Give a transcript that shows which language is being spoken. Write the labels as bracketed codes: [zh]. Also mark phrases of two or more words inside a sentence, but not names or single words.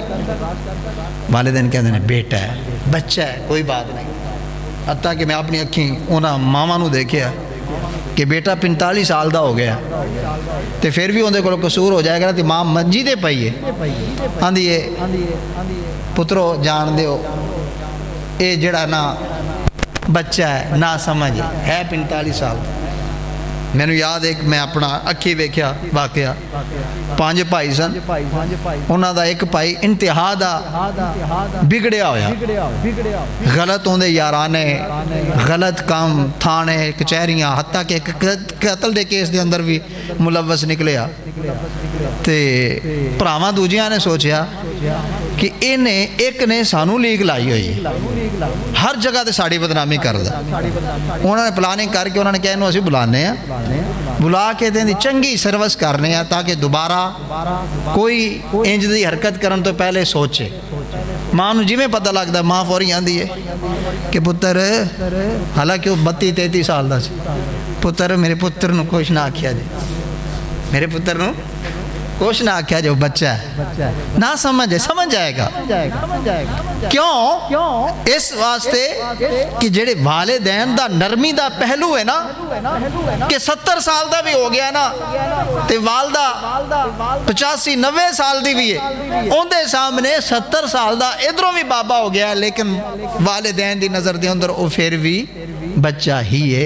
[pa] والدین کہندے نے بیٹا ہے، بچہ ہے، کوئی بات نہیں۔ حتیٰ کہ میں اپنی اکھیں انہاں ماواں نو دیکھیا کہ بیٹا 45 سال دا ہو گیا تے پھر بھی اندے کول قصور ہو جائے گا تے ماں منجی تے پئی ہے، آندی ہے پترو جان دیو اے جڑا نا بچہ ہے نا سمجھ ہے 45 سال۔ میں نے یاد ایک میں اپنا اکھی ویکھیا واقعہ، 5 بھائی سن، انہاں دا ایک بھائی انتہا دا بگڑیا ہویا، غلط ہوندے یارانے، غلط کام، تھانے، کچہریاں، حتیٰ کہ قتل دے کیس دے اندر بھی ملوث نکلیا۔ تے پراواں دوجیاں نے سوچیا کہ انہیں ایک نے سانو لیگ لائی ہوئی، ہر جگہ تے ساڑی بدنامی کر دا۔ انہوں نے پلاننگ کر کے انہوں نے کہا انہوں اسی بلانے ہیں، بلا کے دیں دی چنگی سروس کرنے ہیں تاکہ دوبارہ کوئی انج دی حرکت کرن تو پہلے سوچے۔ ماں نو جی میں پتہ لگتا ماں فوری آندی ہے کہ پتر، حالانکہ وہ 32-33 سال دا سی، پتر میرے پتر نو کچھ نہ آکھیا جی، میرے پتر نو کچھ نہ آکھیا جو بچہ ہے نہ سمجھے، سمجھ جائے گا۔ کیوں؟ اس واسطے کہ جڑے والدین دا نرمی دا پہلو ہے نا، کہ 70 سال دا بھی ہو گیا نا تے والدہ 85-90 سال دی بھی ہے، ان دے سامنے 70 سال دا ادھروں بھی بابا ہو گیا، لیکن والدین دی نظر دے اندر وہ پھر بھی بچہ ہی ہے۔